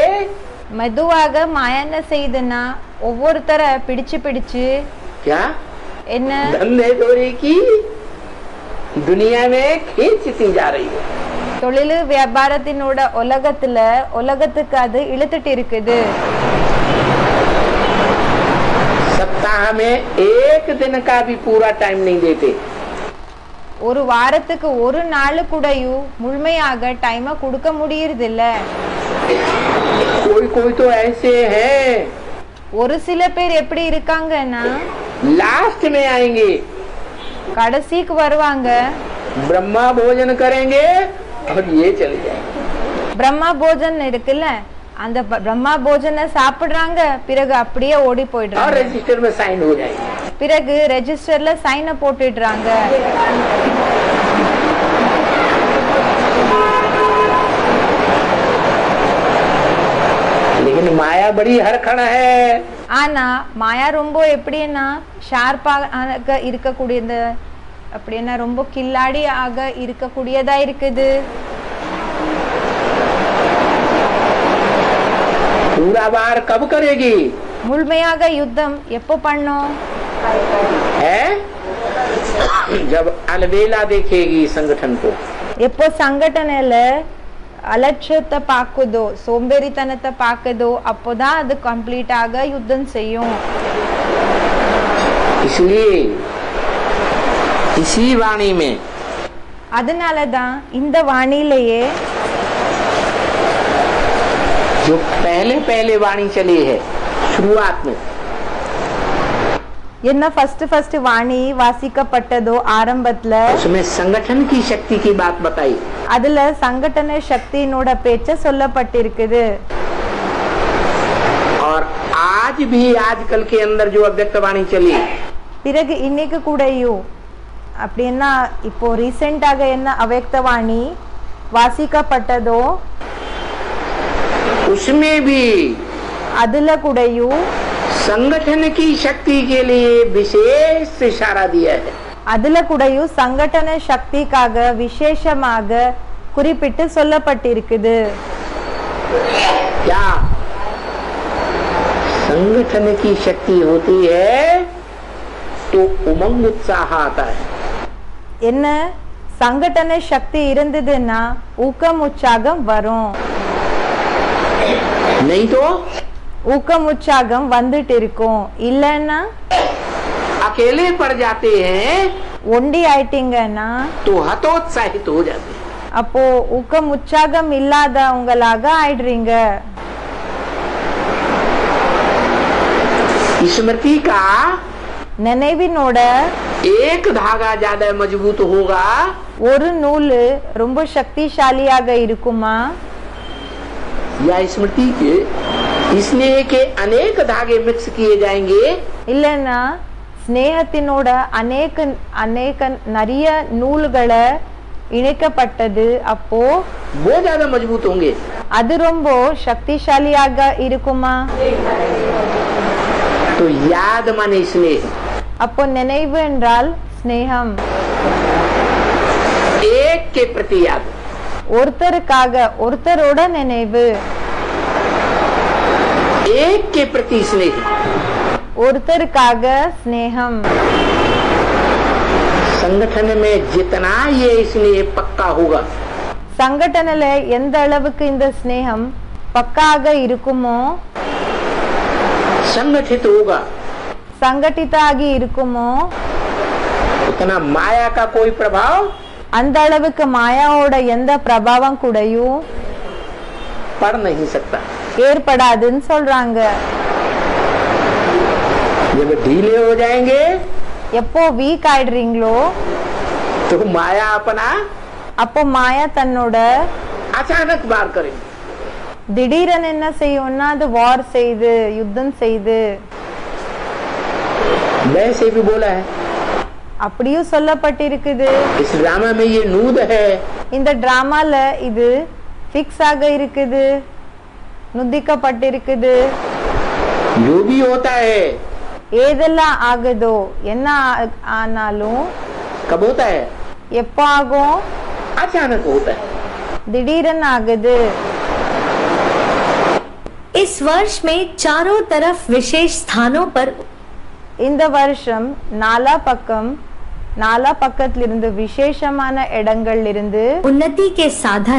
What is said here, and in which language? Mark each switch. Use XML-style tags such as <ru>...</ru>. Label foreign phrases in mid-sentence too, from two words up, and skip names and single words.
<ta>மெதுவாக மாயா என்ன செய்யுதுன்னா ஒவ்வொருத்தர பிடிச்சு</ta> <hi>क्या</hi> <ta>என்ன</ta> <hi>धंधे दौरे की दुनिया में खींचती जा रही है.</hi> <ta>தொழில் வியாபாரத்தினோட உலகத்துக்கு அது இழுத்துட்டு இருக்குது.</ta> <hi>सप्ताह में एक दिन का भी पूरा टाइम नहीं देते.</hi> <ta>ஒரு வாரத்துக்கு ஒரு நாள் கூடயும் முழுமையாக டைம் கொடுக்க முடியறதில்ல.</ta> <hi>कोई तो ऐसे हैं</hi> <ta>ஒரு சில பேர் எப்படி இருக்காங்கன்னா</ta> <hi>लास्ट में आएंगे,</hi> <ta>கடைசிக்கு வருவாங்க,</ta> <hi>ब्रह्मा भोजन करेंगे और ये चले जाएंगे.</hi> <ta>பிரம்மா போஜன் இருக்குல்ல, அந்த பிரம்மா போஜனை சாப்பிடுறாங்க, பிறகு அப்படியே ஓடி</ta> <hi>और</hi> <ta>போயிடுறாங்க.</ta> <hi>रजिस्टर में साइन हो जाएंगे.</hi> <ta>பிறகு ரெஜிஸ்டர்ல சைன போட்டுடுறாங்க.</ta> <hi>लेकिन माया बड़ी हरखड़ है.</hi> <ta>ஆனா மாயா ரொம்ப எப்படின்னா ஷார்ப்பாக இருக்கக்கூடியது, அப்படின்னா ரொம்ப கில்லாடியாக இருக்கக்கூடியதா இருக்குது.</ta> <hi>पूरा बार कब करेगी?</hi> <ta>முழுமையாக யுத்தம் எப்போ பண்ணோம்?</ta> <hi>है जब अलबेला देखेगी संगठन को.</hi> <ta>எப்போ சங்கடனையில அலட்சியத்தை பார்க்குதோ, சோம்பேறித்தனத்தை பார்க்குதோ, அப்போதான் அது கம்ப்ளீட்டாக யுத்தம் செய்யும்.</ta> <hi>इसलिए इसी वाणी में</hi> <ta>அதனாலதான் இந்த வாணியிலேயே</ta> <hi>जो पहले वाणी चली है शुरुआत में,</hi> <ta>என்ன ஃபர்ஸ்ட் வாணி வாசிக்கப்பட்டதோ ஆரம்பத்துல,</ta> <hi>उसमें संगठन की शक्ति की बात बताई.</hi> <ta>அதுல சங்கடன சக்தியினோட பேச்ச சொல்லப்பட்டிருக்குது.</ta> <hi>और आज भी आजकल के अंदर जो अव्यक्त वाणी चली,</hi> <ta>பிறகு இன்னைக்கு கூடயும் அப்படின்னா இப்போ ரீசெண்டாக என்ன அவ்யக்த வாணி வாசிக்கப்பட்டதோ</ta> <hi>उसमें भी</hi> <ta>அதுல கூடயும்</ta> <hi>संगठन की शक्ति के लिए विशेष इशारा दिया है.</hi> <ta>அதுல கூடயும் சங்கடன சக்திக்காக விசேஷமாக குறிப்பிட்டு சொல்லப்பட்டிருக்குது.</ta> <hi>क्या संगठन की शक्ति होती है तो उमंग उत्साह आता है.</hi> <ta>என்ன சங்கடன சக்தி இருந்ததுன்னா ஊக்கம் உற்சாகம் வரும்.</ta> <hi>नहीं तो</hi> <ta>ஊக்கம் உற்சாகம் வந்துட்டு இருக்கும். இல்லன்னா</ta> <hi>अकेले पड़ जाते हैं</hi> <ta>ஒண்டி ஆயிட்டீங்கன்னா</ta> <hi>तो हतोत्साहित हो जाते हैं.</hi> <ta>அப்போ ஊக்கம் உற்சாகம் இல்லாதவங்களாக ஆயிடுறீங்க.</ta> <hi>स्मृति का</hi> <ta>நினைவினோட</ta> <hi>एक धागा ज्यादा मजबूत होगा</hi> <ta>ஒரு நூல் ரொம்ப சக்திசாலியாக இருக்குமா,</ta> <hi>या स्मृति के स्नेह के अनेक धागे मिक्स किए जाएंगे</hi> <ta>இல்லைன்னா ஸ்நேகத்தினோட அநேக நிறைய நூல்களை இணைக்கப்பட்டது, அப்போ</ta> <hi>वो ज्यादा मजबूत होंगे.</hi> <ta>அது ரொம்ப சக்திசாலியாக இருக்குமா?</ta> <hi>तो याद माने स्नेह,</hi> <ta>அப்போ நினைவு என்றால் ஸ்நேகம்,</ta> <hi>एक के प्रति याद,</hi> <ta>ஒருத்தருக்காக ஒருத்தரோட நினைவு,</ta> <hi>एक के प्रति स्नेह,</hi> <ta>ஒருத்தருக்காக ஸ்நேகம்.</ta> <hi>संगठन में जितना ये स्नेह पक्का होगा,</hi> <ta>சங்கடனல எந்த அளவுக்கு இந்த ஸ்நேகம் பக்காக இருக்குமோ,</ta> <hi>संगठित होगा,</hi> <ta>சங்கட்டிதாகி இருக்குமோ,</ta> <hi>उतना माया का कोई प्रभाव</hi> <ta>அந்த அளவுக்கு மாயாவோட எந்த பிரபாவம் கூடயும்</ta> <hi>पड़ नहीं सकता.</hi> <ta>ஏற்படாதுன்னு சொல்றாங்க.</ta> <hi>जब ढीले हो जाएंगे</hi> <ta>எப்போ வீக் ஆயிடுறீங்களோ</ta> <hi>तो माया अपना</hi> <ta>அப்போ மாயா தன்னோட</ta> <hi>अचानक वार करेंगे.</hi> <ta>திடீரென என்ன செய்யும்னா அது வார் செய்து யுத்தம் செய்து.</ta> <hi>वैसे भी बोला है,</hi> <ta>அப்படியும் சொல்லப்பட்டிருக்குது.</ta> <hi>इस ड्रामा में ये नूद है,</hi> <ta>இந்த டிராமால இது பிக்ஸ் ஆக இருக்குது, நுதிக்கப்பட்டிருக்குது.</ta> <hi>जो भी होता है</hi> <ta>ஏதெல்லாம் ஆகுதோ என்ன ஆனாலும்</ta> <hi>कब होता है,</hi> <ta>எப்போ ஆகும்,</ta> <hi>अचानक होता है.</hi> <ta>திடீரென ஆகுது.</ta> <hi>इस वर्ष में चारों तरफ विशेष स्थानों पर</hi> <ta>இந்த வருஷம் நாலா பக்கத்திலிருந்து விசேஷமான இடங்களிலிருந்து</ta> <hi>उन्नति के साधन,</hi>